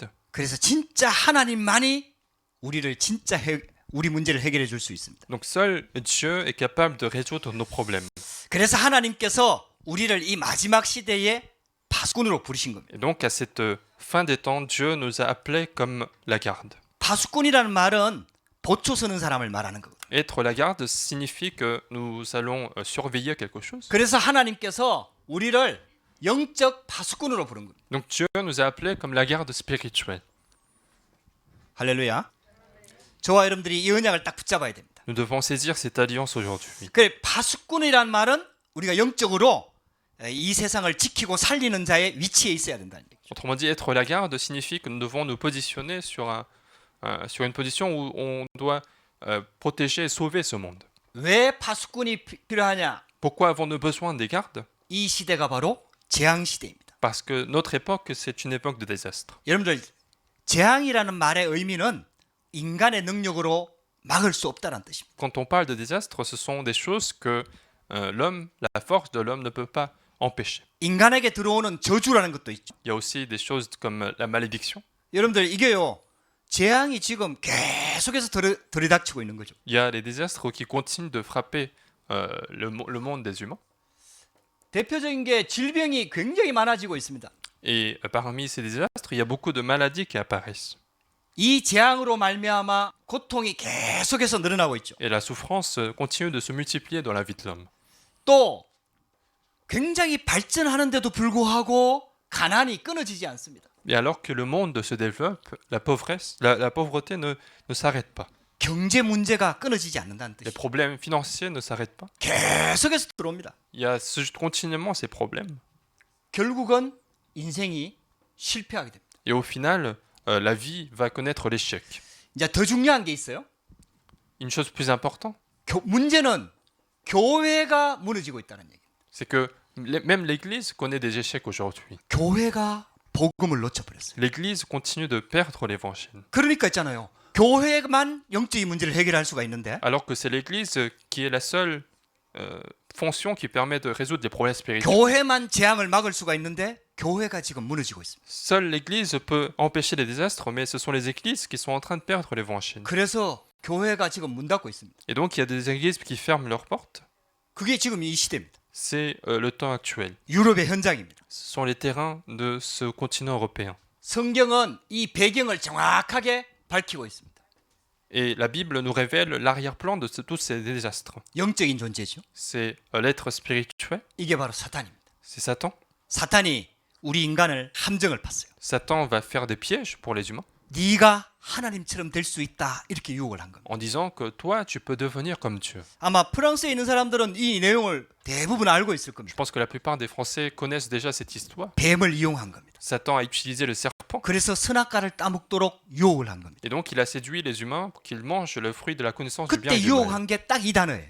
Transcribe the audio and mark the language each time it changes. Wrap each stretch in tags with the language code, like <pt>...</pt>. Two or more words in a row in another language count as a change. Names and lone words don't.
<ko>그래서 진짜 하나님만이 우리 문제를 해결해 줄 수 있습니다.</ko> <fr>Donc seul Dieu est capable de résoudre nos problèmes.</fr> <ko>그래서 하나님께서 우리를 이 마지막 시대에 파수꾼으로 부르신 겁니다.</ko> <fr>Et donc à cette fin des temps, Dieu nous a appelés comme la garde.</fr> <ko>파수꾼이라는 말은 보초 서는 사람을 말하는 거거든요.</ko> <fr>Être la garde signifie que nous allons surveiller quelque chose.</fr> <ko>그래서 하나님께서 우리를 영적 파수꾼으로 부른 겁니다.</ko> <fr>Donc Dieu nous a appelés comme la garde spirituelle.</fr> <ko>할렐루야. 저와 여러분들이 이 언약을 딱 붙잡아야 됩니다.</ko> <fr>Nous devons saisir cette alliance aujourd'hui.</fr> <ko>그래, 파수꾼이란 말은 우리가 영적으로 이 세상을 지키고 살리는 자의 위치에 있어야 된다는 얘기죠.</ko> <fr>Autrement dit, être la garde signifie que nous devons nous positionner sur une position où on doit protéger et sauver ce monde.</fr> <ko>왜 파수꾼이 필요하냐?</ko> <fr>Pourquoi avons-nous besoin des gardes?</fr> <ko>이 시대가 바로 재앙 시대입니다.</ko> <fr>Parce que notre époque, c'est une époque de désastre.</fr> <ko>여러분들, 재앙이라는 말의 의미는 인간의 능력으로 막을 수 없다는 뜻입니다.</ko> <fr>Quand on parle de désastre, ce sont des choses que l'homme, la force de l'homme ne peut pas empêcher.</fr> <ko>인간에게 들어오는 저주라는 것도 있죠.</ko> <fr>Il y a aussi des choses comme la malédiction.</fr> <ko>여러분들, 이게요, 재앙이 지금 계속해서 들이닥치고 있는 거죠.</ko> <fr>Il y a les désastres qui continuent de frapper le monde des humains.</fr> <ko>대표적인 게 질병이 굉장히 많아지고 있습니다.</ko> <fr>Et parmi ces désastres, il y a beaucoup de maladies qui apparaissent.</fr> <ko>이 재앙으로 말미암아 고통이 계속해서 늘어나고 있죠.</ko> <fr>Et la souffrance continue de se multiplier dans la vie de l'homme.</fr> <ko>또 굉장히 발전하는데도 불구하고 가난이 끊어지지 않습니다.</ko> <fr>Et alors que le monde se développe, la pauvreté ne s'arrête pas.</fr> <ko>경제 문제가 끊어지지 않는다는</ko> <fr>Les</fr> <ko>뜻이죠.</ko> <fr>problèmes financiers ne s'arrêtent pas.</fr> <ko>계속해서 들어옵니다.</ko> <fr>Il y a continuellement ces problèmes.</fr> <ko>결국은 인생이 실패하게 됩니다.</ko> <fr>Et au final, la vie va connaître l'échec.</fr> <ko>이제 더 중요한 게 있어요.</ko> <fr>Une chose plus importante,</fr> <ko>문제는 교회가 무너지고 있다는 얘기예요.</ko> <fr>c'est que même l'Église connaît des échecs aujourd'hui.</fr> <ko>교회가 복음을 놓쳐버렸어요.</ko> <fr>L'Église continue de perdre l'Évangile.</fr> <ko>그러니까 있잖아요. 교회만 영적인 문제를 해결할 수가 있는데</ko> <fr>Alors que c'est l'Église qui est la seule fonction qui permet de résoudre les problèmes spirituels.</fr> <ko>교회만 재앙을 막을 수가 있는데 교회가 지금 무너지고 있습니다.</ko> <fr>Seule l'Église peut empêcher les désastres, mais ce sont les églises qui sont en train de perdre l'Évangile.</fr> <ko>그래서 교회가 지금 문 닫고 있습니다.</ko> <fr>Et donc il y a des églises qui ferment leurs portes.</fr> <ko>그게 지금 이 시대입니다.</ko> <fr>C'est le temps actuel.</fr> <ko>유럽의 현장입니다.</ko> <fr>Ce sont les terrains de ce continent européen.</fr> <ko>성경은 이 배경을 정확하게 밝히고 있습니다.</ko> <fr>Et la Bible nous révèle l'arrière-plan de tous ces désastres.</fr> <ko>영적인 존재죠.</ko> <fr>C'est l'être spirituel,</fr> <ko>이게 바로 사탄입니다.</ko> <fr>c'est Satan.</fr> <ko>사탄이 우리 인간을 함정을 팠어요.</ko> <fr>Satan va faire des pièges pour les humains</fr> <ko>네가 하나님처럼 될 수 있다 이렇게 유혹을 한 겁니다.</ko> <fr>en disant que toi, tu peux devenir comme Dieu.</fr> <ko>아마 프랑스에 있는 사람들은 이 내용을 대부분 알고 있을</ko> <fr>Je</fr> <ko>겁니다.</ko> <fr>pense que la plupart des Français connaissent déjà cette histoire.</fr> <ko>뱀을 이용한 겁니다.</ko> <fr>Satan a utilisé le serpent</fr> <ko>그래서 선악과를 따먹도록 유혹을 한 겁니다.</ko> <fr>et donc il a séduit les humains pour qu'ils mangent le fruit de la connaissance du bien</fr> <ko>그때</ko> <fr>et du mal.</fr> <ko>유혹한 게 딱 이 단어예요.</ko>